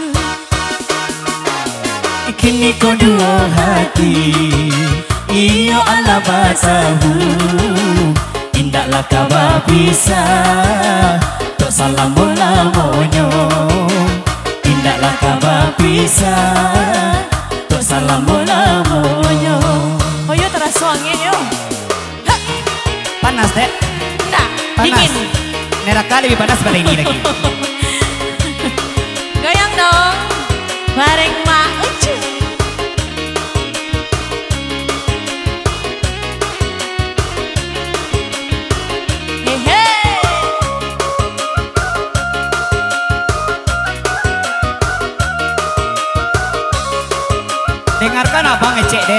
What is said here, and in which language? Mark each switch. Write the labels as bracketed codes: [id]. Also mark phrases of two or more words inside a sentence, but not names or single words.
[min] Kini kau dua hati, iyo ala basahu. Indaklah kabar pisah, tok salam lamonyo. Indaklah kabar pisah, tok salam lamonyo. Oh yo terasa angin yo. Panas dek, Nah, panas. dingin. [id] Neraka lebih panas pada ini lagi. Goyang dong, bareng Mak Ucu. Hehe. [min] Dengarkan abang ngecek dek.